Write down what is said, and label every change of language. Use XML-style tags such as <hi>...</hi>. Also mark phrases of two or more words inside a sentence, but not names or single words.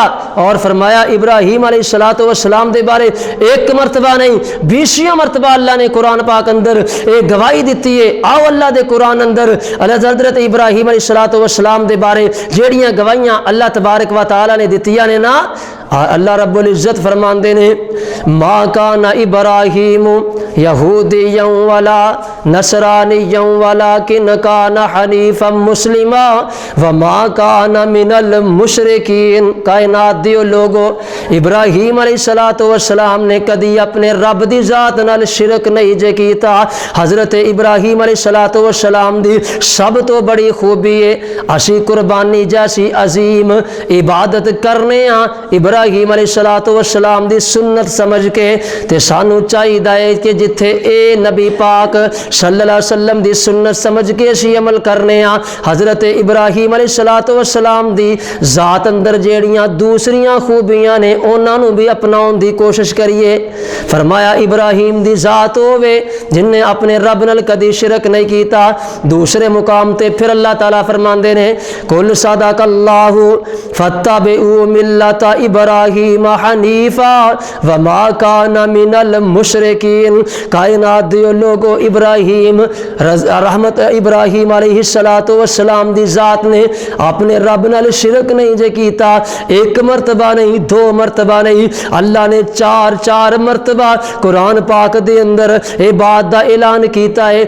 <pa>اور فرمایا ابراہیم</pa> <ar>علیہ السلام</ar> <pa>دے بارے ایک مرتبہ نہیں 20 مرتبہ اللہ نے قرآن پاک اندر ایک گواہی دیتی ہے۔ آؤ اللہ دے قرآن اندر حضرت ابراہیم</pa> <ar>علیہ السلام</ar> <pa>دے بارے جیڑیاں گواہیاں اللہ تبارک و تعالی نے دیتیاں نے نا، اللہ رب العزت فرماندے نے</pa> <ar>ما کان ابراہیم یہودیا ولا نصرانیا ولکن کان حنیفا مسلما وما کان من المشرکین۔</ar> <pa>کائنات دیو لوگو، ابراہیم</pa> <ar>علیہ الصلوۃ والسلام</ar> <pa>نے کدی اپنے رب دی ذات نال شرک نہیں جے کیتا۔ حضرت ابراہیم</pa> <ar>علیہ الصلوۃ والسلام</ar> <pa>دی سب تو بڑی خوبی ہے اسی قربانی جیسی عظیم عبادت کرنے ہاں ابراہیم</pa> <ar>علیہ الصلوۃ والسلام</ar> <pa>دی سنت سمجھ کے، تے سانو چاہیے کہ جتھے اے نبی پاک</pa> <ar>صلی اللہ علیہ وسلم</ar> <pa>دی سنت سمجھ کے اسی عمل کرنے ہاں، حضرت ابراہیم</pa> <ar>علیہ الصلوۃ والسلام</ar> <pa>دی ذات اندر جیڑیاں دوسریاں خوبیاں نے انہاں نو بھی اپناؤن دی کوشش کریے۔ فرمایا ابراہیم دی ذات ہووے جن نے اپنے رب نال کدی شرک نہیں کیتا۔ دوسرے مقام تے پھر اللہ تعالیٰ فرماندے نے</pa> <ar>قل صدق اللہ فاتبعوا ملت ابراہیم حنیفا وما کان من المشرکین۔</ar> <pa>کائنات دیو لوگو، ابراہیم رحمت ابراہیم</pa> <ar>علیہ الصلوۃ والسلام</ar> <pa>دی ذات نے اپنے رب نال شرک نہیں جے کیتا، ایک مرتبہ نہیں، دو مرتبہ نہیں، اللہ نے چار مرتبہ قرآن پاک دے اندر اے بات دا اعلان کیتا ہے۔</pa>